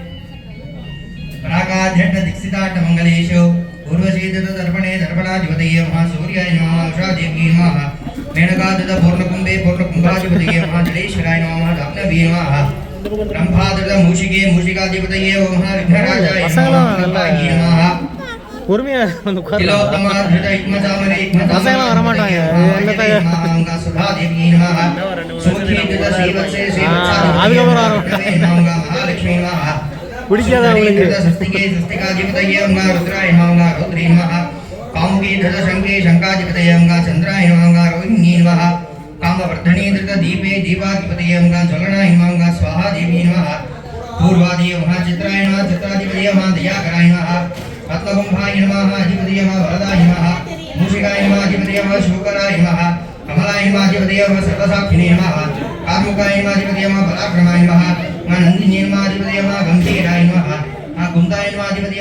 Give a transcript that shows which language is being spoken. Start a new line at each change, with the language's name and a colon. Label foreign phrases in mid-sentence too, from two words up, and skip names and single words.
Sanskrit: प्राकाध्यक्षदीक्षिताट्टमङ्गलेषु पूर्वशीतदर्पणे दर्पणाधिपतये नमः सूर्याय नमः उषादेव्यै नमः मेनकादृतपूर्णकुम्भे पूर्णकुम्भाधिपतये नमः जलेश्वराय नमः दग्नवे नमः ब्रह्मादृतमूषिके मूषिकाधिपतये नमः विघ्नराजाय नमः
Tamil: பொறுமையாக வந்து பசங்களாம் வரமாட்டாங்க பிடிக்காத அவங்களுக்கு
Sanskrit: चंद्राय रोहिणी कामवर्धने दीपे दीपाधिपतये ज्वलनाय स्वाहा देवी पूर्वादय चित्राय चित्राधिपतये दयाकराय पद्मकुंभाय अधिपतये वरदाय मूषिकाय अधिपतये शूकराय कमलाय अधिपतये सर्वसाक्षिणे कार्मुकाय अधिपतये पराक्रमाय नंदिनी अधिपतये गंभीराय कुंदाय अधिपतये